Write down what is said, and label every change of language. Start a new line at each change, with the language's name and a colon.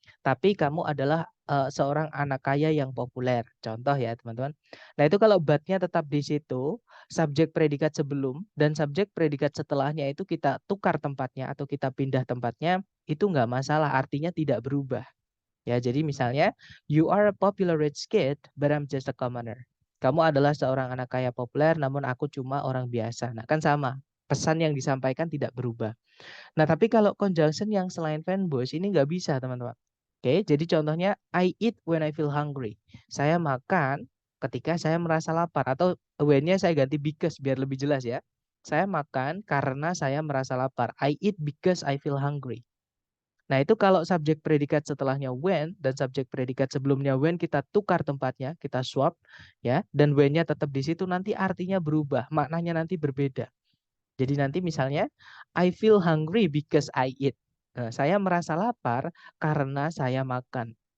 Indonesian: Tapi kamu adalah seorang anak kaya yang populer. Contoh ya, teman-teman. Nah, itu kalau but-nya tetap di situ, subjek predikat sebelum, dan subjek predikat setelahnya itu kita tukar tempatnya, atau kita pindah tempatnya, itu nggak masalah, artinya tidak berubah. Ya, jadi misalnya,
English: you are a popular rich kid, but I'm just a commoner.
Indonesian: Kamu adalah seorang anak kaya populer, namun aku cuma orang biasa. Nah, kan sama. Pesan yang disampaikan tidak berubah. Nah, tapi kalau conjunction yang selain fanboys ini nggak bisa, teman-teman. Oke, jadi contohnya,
English: I eat when I feel hungry.
Indonesian: Saya makan ketika saya merasa lapar. Atau when-nya saya ganti because, biar lebih jelas ya. Saya makan karena saya merasa lapar.
English: I eat because I feel hungry.
Indonesian: Nah, itu kalau subjek predikat setelahnya when dan subjek predikat sebelumnya when kita tukar tempatnya, kita swap ya, dan when-nya tetap di situ, nanti artinya berubah, maknanya nanti berbeda. Jadi nanti misalnya
English: I feel hungry because I eat.
Indonesian: Nah, saya merasa lapar karena saya makan.